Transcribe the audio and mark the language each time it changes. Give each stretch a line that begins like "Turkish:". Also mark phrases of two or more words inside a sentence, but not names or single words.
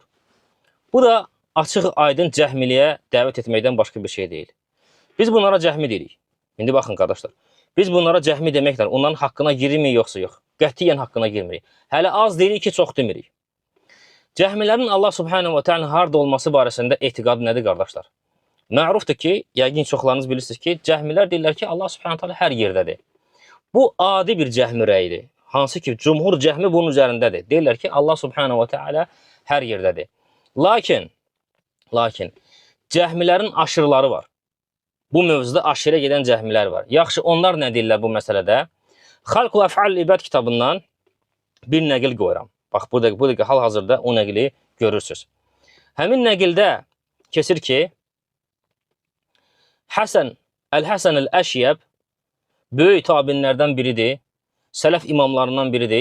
Azerbaijani: Bu da açıq aydın cəhmiliyə dəvət etməkdən başqa bir şey deyil. Biz bunlara cəhmi deyirik. İndi baxın qardaşlar, biz bunlara cəhmi deməklə onların haqqına girmirik yoxsa yox. Qətiyyən haqqına girmirik. Hələ az deyirik ki, çox demirik. Cəhmilərin Allah
Arabic: سبحانه وتعالى
Azerbaijani: harda olması barəsində etiqadı nədir qardaşlar? Mərufdur ki, yəqin çoxlarınız bilirsiniz ki, cəhmilər deyirlər ki, Allah
Arabic: سبحانه وتعالى
Azerbaijani: hər yerdədir. Bu adi bir cəhmi rəyidir. Hansı ki, cumhur cəhmi bunun üzərindədir. Deyirlər ki, Allah
Arabic: سبحانه وتعالى
Azerbaijani: hər yerdədir. Lakin, cəhmilərin aşırıları var. Bu mövzuda aşırı gedən cəhmilər var. Yaxşı, onlar nə deyirlər bu məsələdə? Xalq-ı Əf'al İbad kitabından bir nəqil qoyuram. Bax, bu dəqiqə hal-hazırda o nəqili görürsünüz. Həmin nəqildə keçir ki, Əl-Həsən Əl-Əşyəb böyük tabinlərdən biridir, sələf imamlarından biridir.